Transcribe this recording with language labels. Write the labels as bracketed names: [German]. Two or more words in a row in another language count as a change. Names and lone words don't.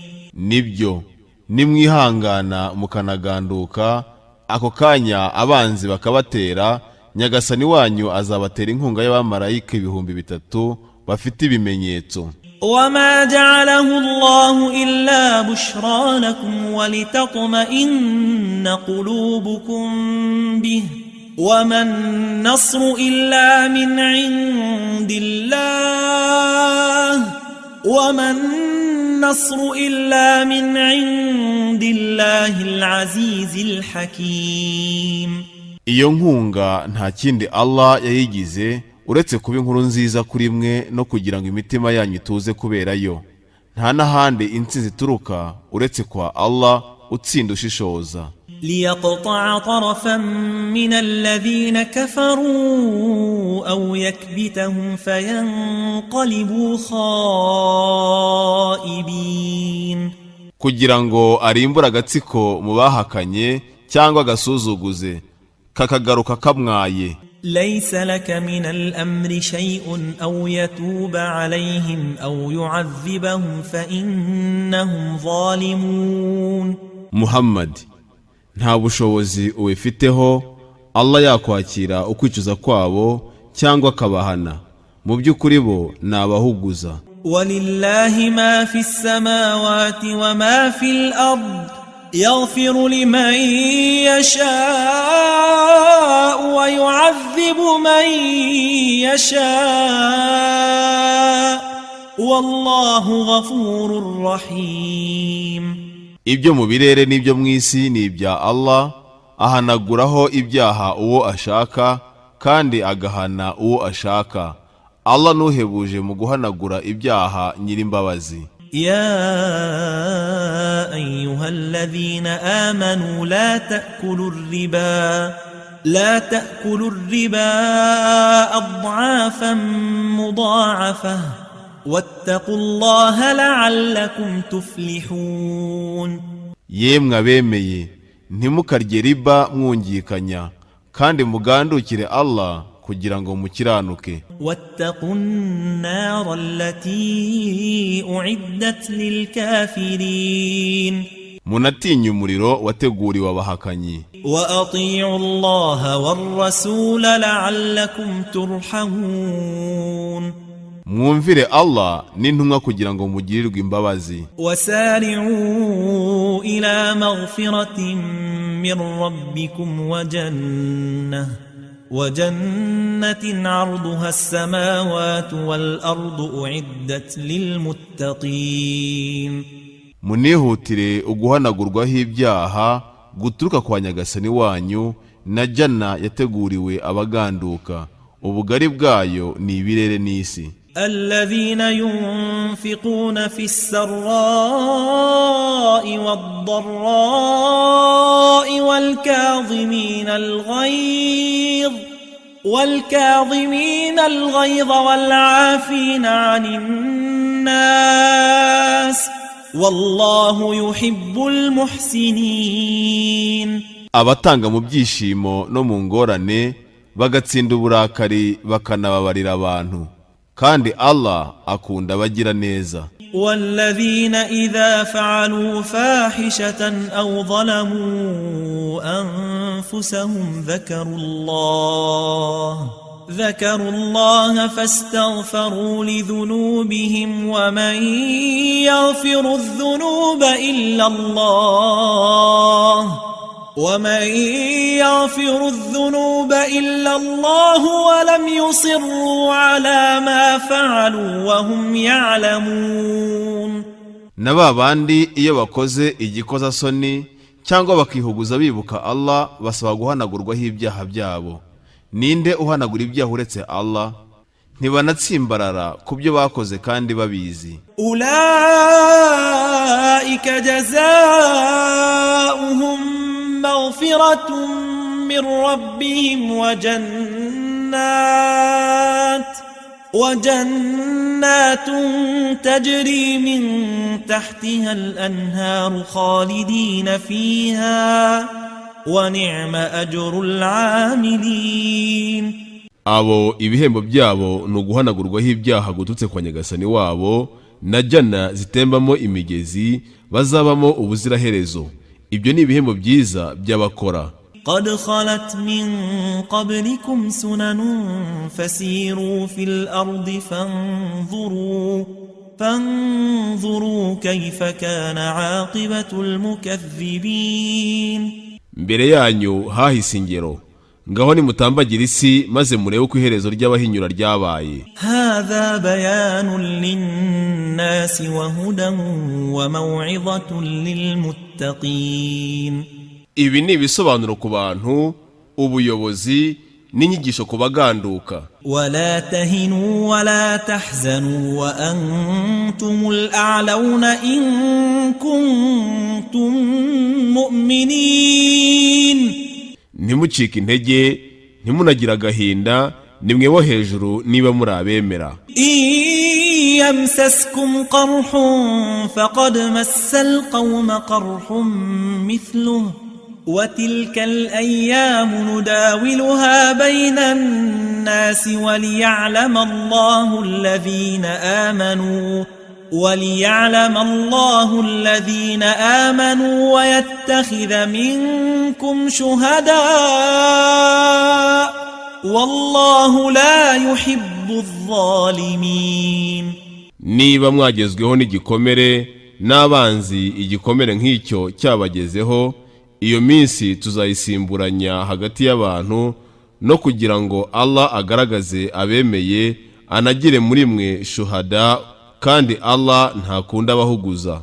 [Kinyarwanda] nibyo nimwihangana mukanaganduka ako kanya abanzi bakabatera, nyagasani wanyu azabatera inkunga y'abamarayika 3,000 bafite ibimenyetso. [Arabic] وما جعله الله إلا بشرى لكم ولتطمئن قلوبكم به وما النصر إلا من عند الله العزيز الحكيم. [Kinyarwanda] iyo nkunga nta kindi Allah yayigize uretse kuba inkuru nziza kuri mwe no kugira ngo imitima yanyu ituze kubera yo. nta n'ahandi intsinzi ituruka uretse kwa Allah utsinda ushishoza. [Arabic] ليقطع طرفا من الذين كفروا أو يكبتهم فينقلبوا خائبين. [Kinyarwanda] kugira ngo arimbure agatsiko mu bahakanye cyangwa agasuzuguze kakagaruka kamwaye. [Arabic] ليس لك من الأمر شيء أو يتوب عليهم أو يعذبهم فإنهم ظالمون. [Kinyarwanda] Muhammad, nta bushobozi ubifiteho Allah yakwakira ukwicuza kwabo cyangwa akabahana, mu by'ukuri bo ni abahuguza. [Arabic] ولله ما في السماوات وما في الأرض يغفر لمن يشاء ويعذب من يشاء والله غفور رحيم. [Kinyarwanda] ibyo mu birere n'ibyo mu isi ni ibya Allah, ahanaguraho ibyaha uwo ashaka kandi agahana uwo ashaka. Allah nuhebuje mu guhanagura ibyaha nyirimbabazi. [Arabic] يا أيها الذين آمنوا لا تأكلوا الربا أضعافا مضاعفة واتقوا الله لعلكم تفلحون. [Kinyarwanda] yemwe abemeye ntimukarye riba mwungikanya kandi mugandukire Allah kugira ngo mukiranuke. [Arabic] واتقوا النار التي أعدت للكافرين. [Kinyarwanda] munatinya umuriro wateguriwe abahakanyi. [Arabic] وأطيعوا الله والرسول لعلكم ترحمون. [Kinyarwanda] mwumvire Allah n'intumwa kugira ngo mugirirwe imbabazi. [Arabic] وسارعوا إلى مغفرة من ربكم وجنة عرضها السماوات والأرض أعدت للمتقين. [Kinyarwanda] munihutire uguhanagurwaho ibyaha guturuka kwa nyagasani wanyu na janna yateguriwe abaganduka, ubugari bwayo ni ibirere n'isi. [Arabic] الذين ينفقون في السراء والضراء والكاظمين الغيظ والعافين عن الناس والله يحب المحسنين. [Kinyarwanda] abatanga mu byishimo no mu ngorane bagatsinda uburakari bakanababarira abantu, kandi Allah akunda abagira neza. [Arabic] والذين إذا فعلوا فاحشة أو ظلموا أنفسهم ذكروا الله فاستغفروا لذنوبهم ومن يغفر الذنوب إلا الله ولم يصروا على ما فعلوا وهم يعلمون. [Kinyarwanda] na ba bandi iyo bakoze igikozasoni cyangwa bakihuguza bibuka Allah basaba guhanagurwaho ibyaha byabo. Ninde uhanagura ibyaha uretse Allah? Ntibanatsimbarara ku byo bakoze kandi babizi. [Arabic] أولئك جزاؤهم مغفرة من ربهم و جنات تجري من تحتها الأنهار خالدين فيها ونعم أجر العاملين. [Kinyarwanda] abo ibihembo byabo ni uguhanagurwaho ibyaha gututse kwa Nyagasani wabo na jana zitembamo imigezi bazabamo ubuziraherezo. Ibyo ni ibihembo byiza by'abakora. [Arabic] قد خلت من قبلكم سنن فسيروا في الأرض فانظروا كيف كان عاقبة المكذبين. [Kinyarwanda] mbere yanyu hahise ingero, ngaho nimutambagire isi maze murebe uko iherezo ry'abahinyura ryabaye. [Arabic] هذا بيان للناس وهدى وموعظة للمتقين. [Kinyarwanda] Ibi ni ibisobanuro ku bantu, ubuyobozi n'inyigisho ku baganduka. [Arabic] ولا تهنوا ولا تحزنوا وأنتم الأعلون إن كنتم مؤمنين. [Kinyarwanda] Ntimucike intege, ntimunagira agahinda, nimwe bo hejuru niba muri abemera. [Arabic] يمسسكم قرح فقد مس القوم قرح مثله وتلك الأيام نداولها بين الناس وليعلم الله الذين آمنوا ويتخذ منكم شهداء والله لا يحب الظالمين. [Kinyarwanda] Niba mwagezweho n'igikomere n'abanzi igikomere nk'icyo cyabagezeho, iyo minsi tuzayisimburanya hagati y'abantu no kugira ngo Allah agaragaze abemeye anagire muri mwe shuhada, kandi Allah ntakunda abahuguza.